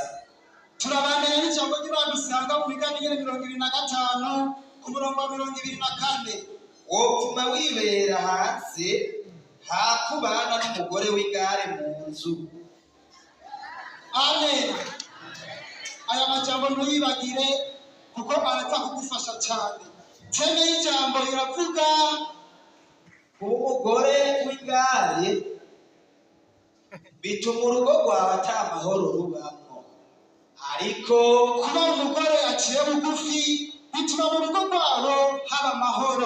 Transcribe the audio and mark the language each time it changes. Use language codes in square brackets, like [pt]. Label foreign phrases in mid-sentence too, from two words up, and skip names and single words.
[rn] Turabandanya n'ijambo ry'Imana dusanga mu Migani nyene 25 ku murongo wa 24. Wopfuma wibera hanze hakubana n'umugore w'igare mu nzu. Amen. Aya majambo ntuyibagire kuko araza kugufasha cyane. Teme y'ijambo iravuga umugore w'igare bituma urugo rwawe ata mahoro rubamo, ariko kuba umugore aciye bugufi bituma mu rugo rwabo haba amahoro.